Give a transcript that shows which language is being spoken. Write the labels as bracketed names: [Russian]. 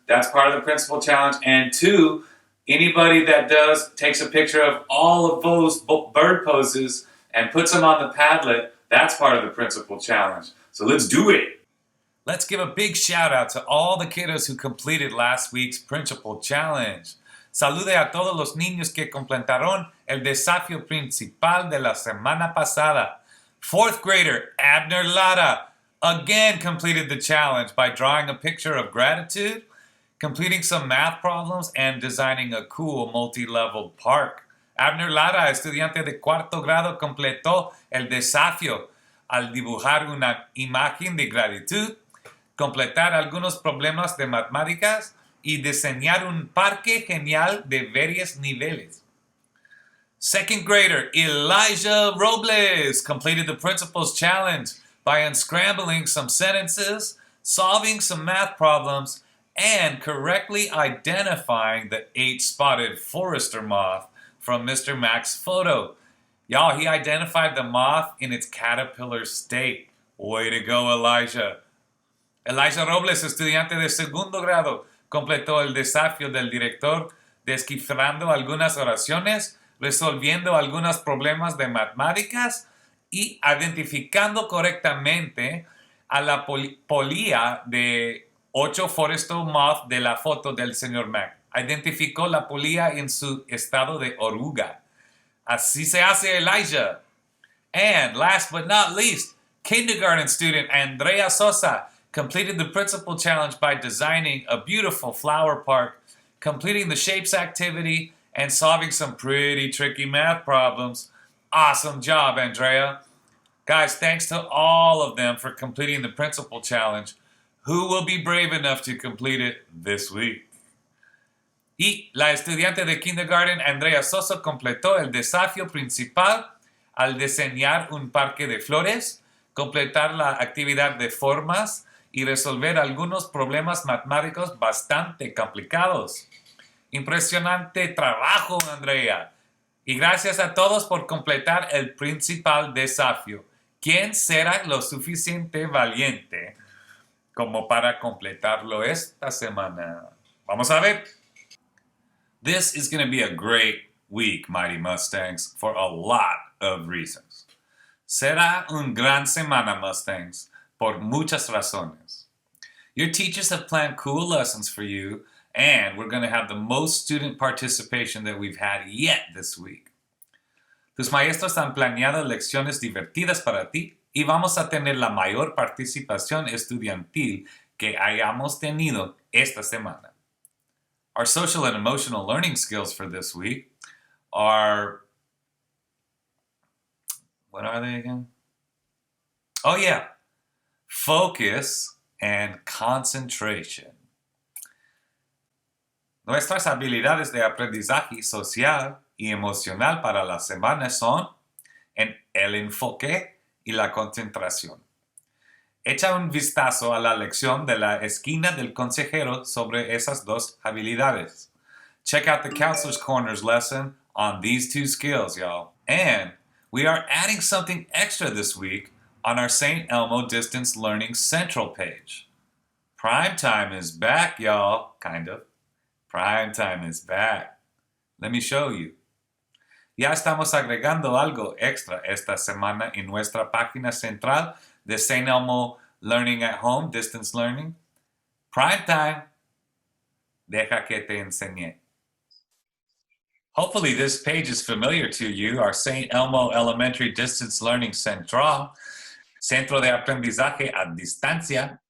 [English] That's part of the principal challenge. And 2, anybody that takes a picture of all of those bird poses and puts them on the Padlet, that's part of the principal challenge. So let's do it. Let's give a big shout out to all the kiddos who completed last week's principal challenge. [Spanish] Salude a todos los niños que completaron el desafío principal de la semana pasada. [English] 4th grader Abner Lara again completed the challenge by drawing a picture of gratitude, completing some math problems, and designing a cool multi-level park. [Spanish] Abner Lara, estudiante de 4º grado, completó el desafío al dibujar una imagen de gratitud, completar algunos problemas de matemáticas y diseñar un parque genial de varios niveles. [English] 2nd grader Elijah Robles completed the principal's challenge by unscrambling some sentences, solving some math problems, and correctly identifying the 8-spotted forester moth from Mr. Mac's photo. Y'all, he identified the moth in its caterpillar state. Way to go, Elijah. [Spanish] Elijah Robles, estudiante de 2º grado, completó el desafío del director descifrando algunas oraciones, resolviendo algunos problemas de matemáticas y identificando correctamente a la polilla de 8 [English] forester moth [Spanish] de la foto del señor Mac. Identificó la polilla en su estado de oruga. Así se hace, Elijah. [English] And last but not least, kindergarten student Andrea Sosa completed the principal challenge by designing a beautiful flower park, completing the shapes activity, and solving some pretty tricky math problems. Awesome job, Andrea. Guys, thanks to all of them for completing the principal challenge. Who will be brave enough to complete it this week? [Spanish] Y la estudiante de kindergarten Andrea Sosa completó el desafío principal al diseñar un parque de flores, completar la actividad de formas y resolver algunos problemas matemáticos bastante complicados. Impresionante trabajo, Andrea. Y gracias a todos por completar el principal desafío. ¿Quién será lo suficiente valiente como para completarlo esta semana? Vamos a ver. [English] This is going to be a great week, Mighty Mustangs, for a lot of reasons. [Spanish] Será un gran semana, Mustangs, por muchas razones. [English] Your teachers have planned cool lessons for you, and we're going to have the most student participation that we've had yet this week. [Spanish] Tus maestros han planeado lecciones divertidas para ti y vamos a tener la mayor participación estudiantil que hayamos tenido esta semana. [English] Our social and emotional learning skills for this week are, what are they again? Oh yeah, focus and concentration. [Spanish] Nuestras habilidades de aprendizaje social y emocional para la semana son en el enfoque y la concentración. Echa un vistazo a la lección de la esquina del consejero sobre esas dos habilidades. [English] Check out the Counselor's Corner's lesson on these two skills, y'all. And we are adding something extra this week on our St. Elmo Distance Learning Central page. Prime time is back, y'all. Kind of. Prime time is back. Let me show you. [Spanish] Ya estamos agregando algo extra esta semana en nuestra página central de St. [English] Elmo Learning at Home, Distance Learning. Prime time. [Spanish] Deja que te enseñe. [English] Hopefully this page is familiar to you, our St. Elmo Elementary Distance Learning Central, [Spanish] Centro de Aprendizaje a Distancia.